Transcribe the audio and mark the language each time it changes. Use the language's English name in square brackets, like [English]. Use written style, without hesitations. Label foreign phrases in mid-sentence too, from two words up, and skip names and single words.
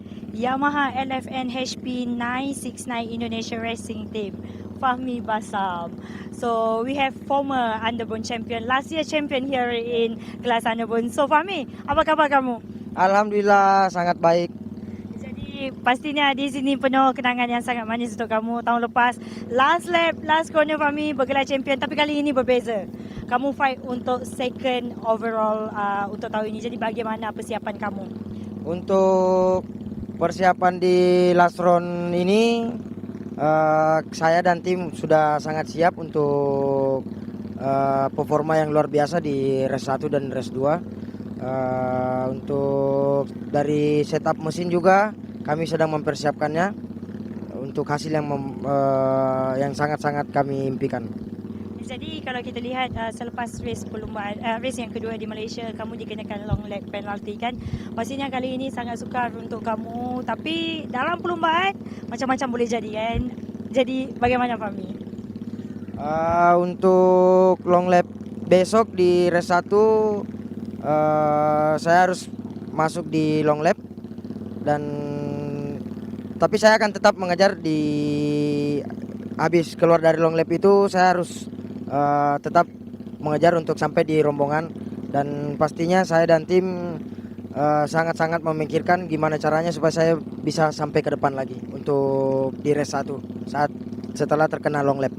[English] Yamaha LFN HP 969 Indonesia Racing Team, Fahmi Basam. So we have former Underbone champion, last year champion here in kelas Underbone. [Malay] So Fahmi, apa kabar kamu? [Indonesian] Alhamdulillah sangat baik. [Malay] Jadi pastinya di sini penuh kenangan yang sangat manis untuk kamu tahun lepas. [English] Last lap, last corner [Malay] Fahmi bergelar champion, tapi kali ini berbeza. Kamu fight untuk [English] second overall [Malay] untuk tahun ini. Jadi bagaimana persiapan kamu? [Indonesian] Untuk persiapan di [English] last round [Indonesian] ini, saya dan tim sudah sangat siap untuk performa yang luar biasa di race 1 dan race 2. Untuk dari setup mesin juga kami sedang mempersiapkannya untuk hasil yang sangat-sangat kami impikan. [Malay] Jadi kalau kita lihat selepas race perlumbaan race yang kedua di Malaysia, kamu dikenakan [English] long lap penalty [Malay] kan. Pastinya kali ini sangat sukar untuk kamu, tapi dalam perlumbaan macam-macam boleh jadi kan. Jadi bagaimana Fahmi? [Indonesian] Untuk [English] long lap [Indonesian] besok di race 1 saya harus masuk di [English] long lap [Indonesian] dan tapi saya akan tetap mengejar di habis keluar dari [English] long lap [Indonesian] itu saya harus tetap mengejar untuk sampai di rombongan dan pastinya saya dan tim sangat-sangat memikirkan gimana caranya supaya saya bisa sampai ke depan lagi untuk di race 1 setelah terkena [English] long lap.